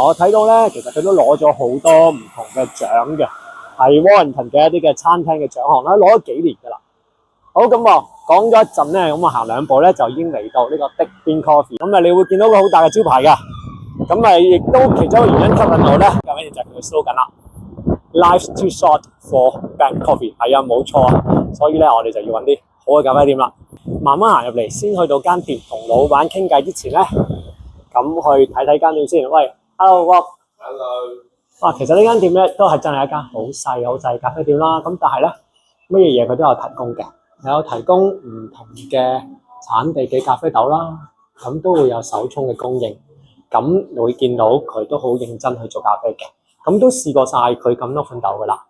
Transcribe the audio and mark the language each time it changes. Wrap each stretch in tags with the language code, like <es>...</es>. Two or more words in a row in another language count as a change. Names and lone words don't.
<yue>我睇到咧，其實佢都攞咗好多唔同嘅獎嘅，係 Warrington 嘅一啲嘅餐廳嘅獎項啦，攞咗幾年㗎啦。好，咁啊，講咗一陣咧，咁啊行兩步咧就已經嚟到呢個 This 間 Coffee。咁啊，你會見到個好大嘅招牌㗎。咁啊，亦都其中一個原因吸引我咧，咁樣就係佢嘅 slogan 啦。</yue> <en>Life's too short for bad coffee。</en> <yue>係啊，冇錯啊。所以咧，我哋就要揾啲好嘅咖啡店啦。慢慢行入嚟，先去到間店，同老闆傾偈之前咧，咁去睇睇間店先。喂 ，Hello。哇，其實呢間店咧都係真係一間好細嘅咖啡店啦。咁但係咧，乜嘢嘢佢都有提供嘅。有提供唔同嘅產地嘅咖啡豆啦，咁都會有手沖嘅供應，咁會見到佢都好認真去做咖啡嘅，咁都試過晒佢咁多款豆噶啦。</yue>